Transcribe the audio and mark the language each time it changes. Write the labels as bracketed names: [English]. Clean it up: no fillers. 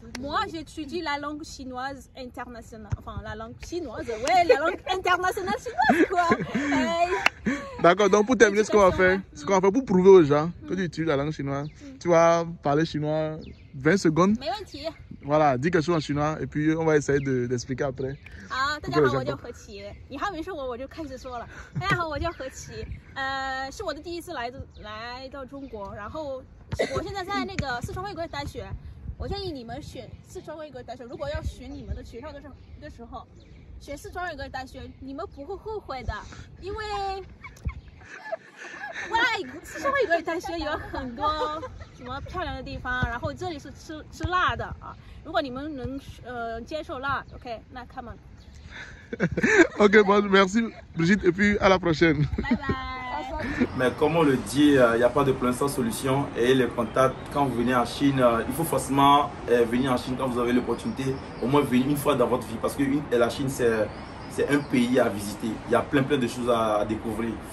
[French] Moi, j'étudie la langue chinoise internationale. Enfin, la langue chinoise, ouais, la langue internationale chinoise, quoi. Hey. D'accord, donc pour terminer, ce qu'on va faire pour prouver aux gens que tu étudies la langue chinoise, tu vas parler chinois 20 secondes. Voilà, dis quelque chose en chinois et puis on va essayer d'expliquer après. [Chinese] 大家好，我叫何琪。你还没说我就开始说了。大家好，我叫何琪。是我的第一次来到中国，然后我现在在那个四川卫国大学。我建议你们选四川卫国大学，如果要选你们的学校的时候，选四川卫国大学，你们不会后悔的，因为四川卫国大学有很多什么漂亮的地方，然后这里是吃辣的啊。如果你们能接受辣 ，OK， 那 [English] come on。 [French] Ok, bon, merci Brigitte et puis à la prochaine. Bye bye. Mais comme on le dit, il n'y a pas de problème sans solution et les contacts, quand vous venez en Chine, il faut forcément venir en Chine quand vous avez l'opportunité, au moins venir une fois dans votre vie parce que la Chine c'est un pays à visiter, il y a plein de choses à découvrir.